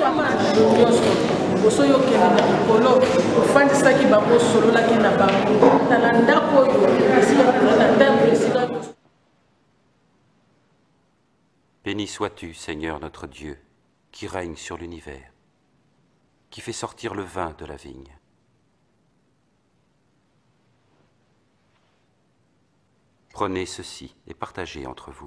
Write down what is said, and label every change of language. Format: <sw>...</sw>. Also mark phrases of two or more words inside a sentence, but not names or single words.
<ln>Osoyo kende na kolo ofandisaki bango sololaki na bango tala ndako oyo esika na temple esika.</ln> <fr>Béni sois-tu, Seigneur notre Dieu, qui règne sur l'univers, qui fait sortir le vin de la vigne. Prenez ceci et partagez entre vous.</fr>